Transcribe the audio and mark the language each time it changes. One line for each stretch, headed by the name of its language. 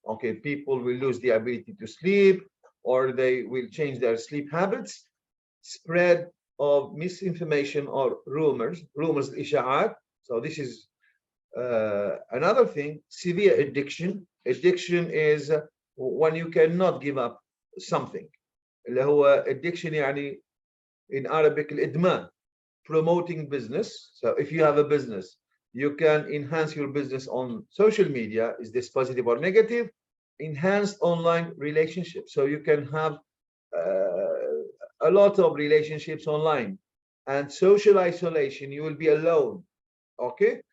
English: Okay, people will lose the ability to sleep or they will change their sleep habits. Spread of misinformation or rumors, إشاعات. So this is another thing, severe addiction. Addiction is when you cannot give up something.
Arabic: اللي هو addiction يعني
English: in Arabic
Arabic: الإدمان.
English: Promoting business. So if you have a business, you can enhance your business on social media. Is this positive or negative? Enhanced online relationships. So you can have a lot of relationships online. And social isolation, you will be alone. Okay.